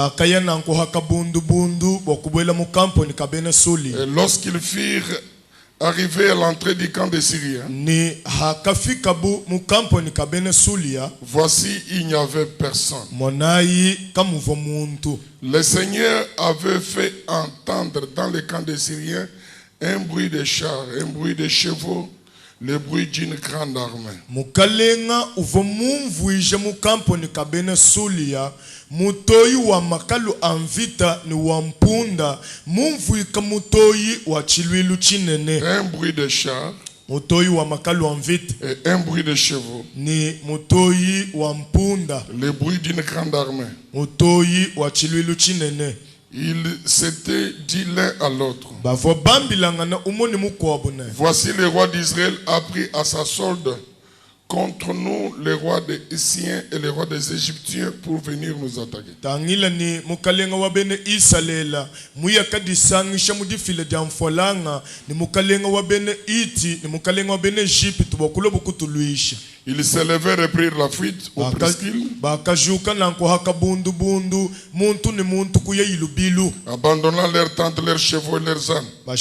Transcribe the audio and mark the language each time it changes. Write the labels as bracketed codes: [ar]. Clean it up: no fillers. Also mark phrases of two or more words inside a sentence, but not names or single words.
[fr] Et lorsqu'ils firent arrivé à l'entrée du camp des Syriens, voici, il n'y avait personne. Le Seigneur avait fait entendre dans le camp des Syriens un bruit de chars, un bruit de chevaux, le bruit d'une grande armée. [cjk] Mutoyi wa makalu anvita ni wa mpunda mumvui kamutoyi wa chilwilu chinene. [fr] Un bruit de chars, [cjk] mutoyi wa makalu anvita, [fr] et un bruit de chevaux, [cjk] ni mutoyi wa mpunda, [fr] le bruit d'une grande armée. [cjk] mutoyi wa chilwilu chinene. [fr] Ils s'étaient dit l'un à l'autre: Voici le roi d'Israël a pris à sa solde contre nous les rois des Hissiens et les rois des Égyptiens pour venir nous attaquer. Ils se levèrent et prirent la fuite au presqu'île, abandonnant leurs tentes, leurs chevaux et leurs ânes.